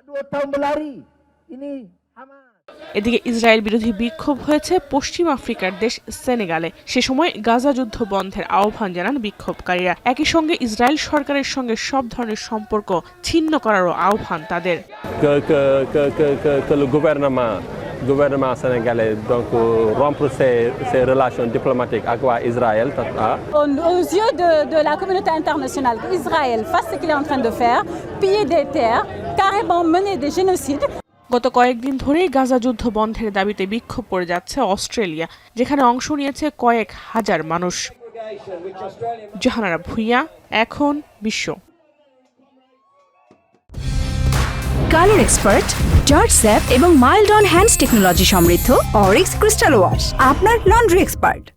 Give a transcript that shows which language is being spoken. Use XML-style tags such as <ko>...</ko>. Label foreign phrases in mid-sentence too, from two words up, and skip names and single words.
<bn>এদিকে ইসরায়েল বিরোধী বিক্ষোভ হয়েছে পশ্চিম আফ্রিকার দেশ সেনেগালে। সে সময় গাজা যুদ্ধ বন্ধের আহ্বান জানান বিক্ষোভকারীরা। একই সঙ্গে ইসরায়েল সরকারের সঙ্গে সব ধরনের সম্পর্ক ছিন্ন করারও আহ্বান তাদের।</bn> <fr>gouvernement sénégalais donc rompre ses relations diplomatiques avec Israël. Aux yeux de la communauté internationale, Israël fasse ce qu'il est en train de faire, piller des terres, carrément mener des génocides.</fr> <bn>গত কয়েকদিন ধরেই গাজা যুদ্ধ বন্ধের দাবিতে বিক্ষোভ করে যাচ্ছে অস্ট্রেলিয়া, যেখানে অংশ নিয়েছে কয়েক হাজার মানুষ। জাহানারা ভুঁইয়া, এখন বিশ্ব।</bn> <en>color expert,</en> <bn>জর্জ স্যাপ এবং</bn> <en>mild on hands technology</en> <bn>সমৃদ্ধ অরিক্স ক্রিস্টাল ওয়াশ আপনার</bn> <en>laundry expert.</en>